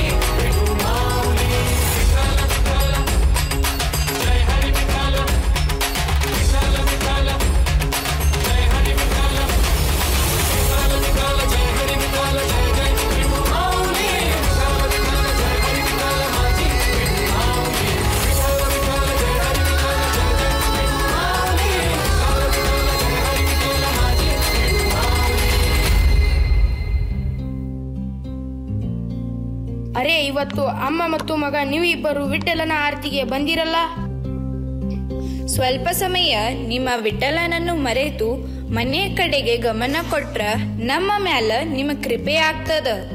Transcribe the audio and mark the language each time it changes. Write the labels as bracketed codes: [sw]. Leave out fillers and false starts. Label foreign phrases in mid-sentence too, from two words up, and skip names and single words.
[mr] विठू माऊली विठ्ठल विठ्ठल जय हरी विठ्ठल विठ्ठल विठ्ठल जय हरी विठ्ठल विठ्ठल विठ्ठल जय हरी विठ्ठल जय जय विठू माऊली विठ्ठल विठ्ठल जय हरी विठ्ठल माझी विठू माऊली विठ्ठल विठ्ठल जय हरी विठ्ठल जय जय विठू माऊली विठ्ठल विठ्ठल जय हरी विठ्ठल माझी विठू माऊली. [kn] ಅರೆ ಇವತ್ತು ಅಮ್ಮ ಮತ್ತು ಮಗ ನೀವಿಬ್ಬರು ವಿಠ್ಠಲನ ಆರತಿಗೆ ಬಂದಿರಲ್ಲ. ಸ್ವಲ್ಪ ಸಮಯ ನಿಮ್ಮ ವಿಠ್ಠಲನನ್ನು ಮರೆತು ಮನೆಯ ಕಡೆಗೆ ಗಮನ ಕೊಟ್ರ ನಮ್ಮ ಮ್ಯಾಲ ನಿಮ್ಮ ಕೃಪೆ ಆಗ್ತದ.